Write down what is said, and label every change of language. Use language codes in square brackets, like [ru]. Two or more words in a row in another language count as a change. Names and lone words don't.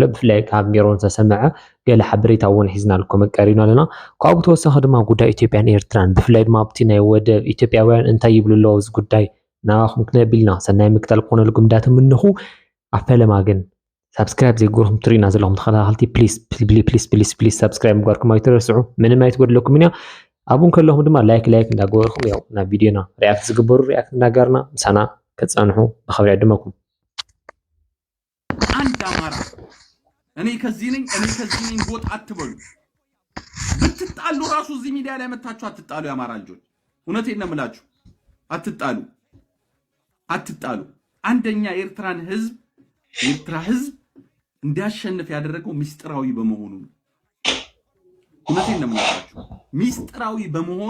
[ti] ብፍላይ ካብ ሚሮን ተሰምዐ ገለ ሓበሬታ እውን ሒዝና ልኩም ቀሪብና ኣለና። ካብኡ ተወሳኺ ድማ ጉዳይ ኢትዮጵያን ኤርትራን ብፍላይ ድማ ኣብቲ ናይ ወደብ ኢትዮጵያውያን እንታይ ይብሉ ኣለዉ እዚ ጉዳይ ናባኹም ክነቢልና ሰናይ ምክታል ክኾነልኩም እንዳትምንኹ ኣብ ፈለማ ግን ሰብስክራይብ ዘይገርኩም ትሪእና ዘለኹም ተኸታተልቲ [en] please subscribe [ti] ምግባርኩም ኣይትረስዑ። ምንም ኣይትጎድለኩም እያ። ኣብኡን ከለኹም ድማ ላይክ እንዳገበርኩም ያው ናብ ቪድዮና ሪኣክት ዝግበሩ ሪኣክት እንዳጋርና ምሳና ከፀንሑ ብኸብሪ ዕድመኩም። [am] አንድ አማራ እኔ ከዚህ ነኝ ጎጥ አትበሉ። ብትጣሉ ራሱ እዚህ ሚዲያ ላይ መታችሁ አትጣሉ። የአማራ ልጆች እውነቴን ነው የምላችሁ፣ አትጣሉ። አንደኛ የኤርትራ ህዝብ እንዲያሸንፍ ያደረገው ሚስጥራዊ በመሆኑ ነው። እውነቴን ነው የምላችሁ፣ ሚስጥራዊ በመሆኑ